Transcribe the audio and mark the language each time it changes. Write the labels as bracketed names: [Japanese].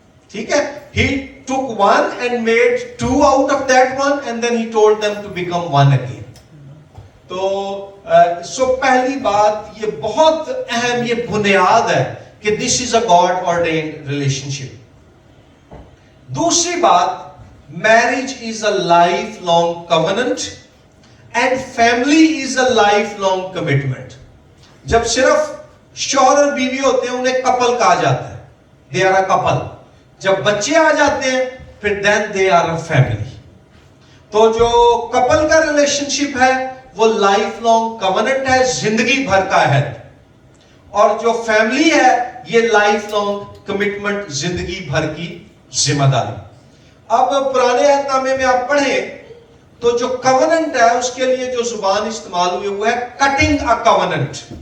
[Urdu] ٹھیک ہے، [English] he took one and made 2 out of that one and then he told them to become one again۔ [Urdu] تو پہلی بات یہ بہت اہم، یہ بنیاد ہے کہ [English] this is a God ordained relationship۔ [Urdu] دوسری بات، [English] marriage is a lifelong covenant and family is a lifelong commitment۔ [Urdu] جب صرف شوہر اور بیوی ہوتے ہیں انہیں کپل کہا جاتا ہے. [English] They are a couple. [Urdu] جب بچے آ جاتے ہیں پھر [English] Then they are a family. [Urdu] تو جو کپل کا ریلیشن شپ ہے وہ لائف لانگ کوننٹ ہے, زندگی بھر کا عہد. اور جو فیملی ہے یہ لائف لانگ کمٹمنٹ, زندگی بھر کی ذمہ داری. اب پرانے عہد نامے میں آپ پڑھیں تو جو کوننٹ ہے اس کے لیے جو زبان استعمال ہوئی وہ ہے کٹنگ اے کوننٹ.